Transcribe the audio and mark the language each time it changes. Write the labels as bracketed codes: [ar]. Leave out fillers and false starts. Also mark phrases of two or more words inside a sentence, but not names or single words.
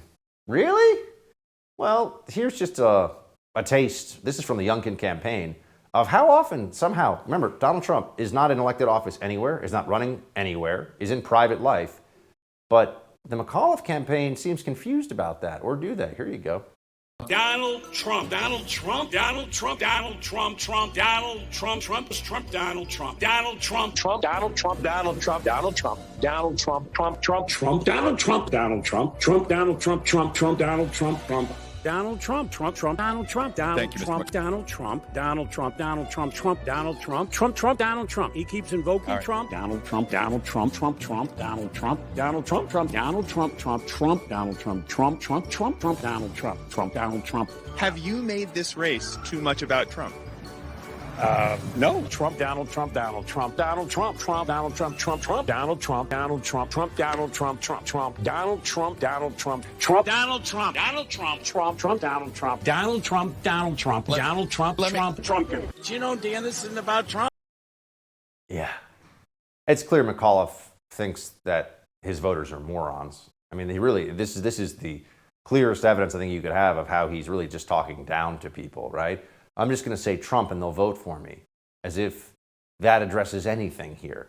[en] Really? Well, here's just a taste. This is from the Youngkin campaign of how often somehow, remember, Donald Trump is not in elected office anywhere, is not running anywhere, is in private life. But the McAuliffe campaign seems confused about that, or do they? Here you go. Donald Trump, Donald Trump, Donald Trump, Donald Trump, Trump, Donald Trump, Trump, Trump, Donald Trump, Donald Trump, Trump, Donald Trump, Donald Trump, Donald Trump, Donald Trump, Trump, Trump, Trump, Donald Trump, Donald Trump, Trump, Donald Trump, Trump, Trump, Donald Trump, Trump. Donald Trump, Trump, Trump, Donald Trump, Donald Trump, Donald Trump, Donald Trump, Donald Trump, Trump, Donald Trump, Trump, Trump, Donald Trump. He keeps invoking Trump. Donald Trump, Donald Trump, Trump, Trump, Donald Trump, Donald Trump, Trump, Donald Trump, Trump, Trump, Donald Trump, Trump, Trump, Trump, Trump, Donald Trump, Trump, Donald Trump. Have you made this race too much about Trump? No. Trump, Donald Trump, Donald Trump, Donald Trump, Trump, Donald Trump, Trump, Trump, Donald Trump, Donald Trump, Trump, Donald Trump, Trump, Trump, Donald Trump, Donald Trump, Trump, Donald Trump, Donald Trump, Trump, Trump, Donald Trump, Donald Trump, Donald Trump, Donald Trump, Trump, Trump. Do you know, Dan, this isn't about Trump? Yeah. It's clear McAuliffe thinks that his voters are morons. I mean, this is the clearest evidence I think you could have of how he's really just talking down to people, right? I'm just going to say Trump and they'll vote for me, as if that addresses anything here.